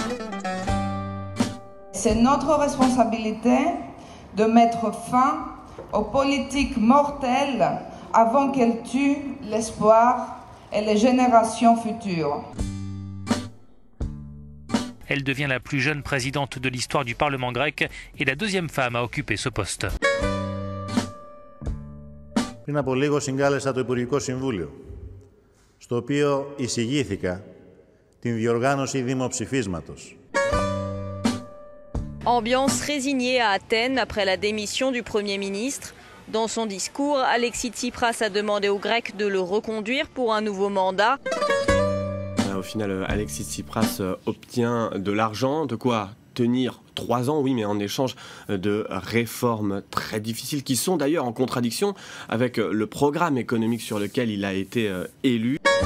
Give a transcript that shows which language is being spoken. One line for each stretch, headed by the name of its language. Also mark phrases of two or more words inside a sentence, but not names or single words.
French: C'est notre responsabilité de mettre fin aux politiques mortelles avant qu'elles tuent l'espoir et les générations futures. Elle devient la plus jeune présidente de l'histoire du Parlement grec et la deuxième femme à occuper ce poste.
Greek: Πριν από λίγο συγκάλεσα το Υπουργικό Συμβούλιο, στο οποίο εισηγήθηκα την διοργάνωση δημοψηφίσματος.
French: Ambiance résignée à Athènes après la démission du Premier ministre. Dans son discours, Alexis Tsipras a demandé aux Grecs de le reconduire pour un nouveau mandat. Au final, Alexis Tsipras obtient de l'argent, de quoi tenir 3 ans, oui, mais en échange de réformes très difficiles, qui sont d'ailleurs en contradiction avec le programme économique sur lequel il a été élu.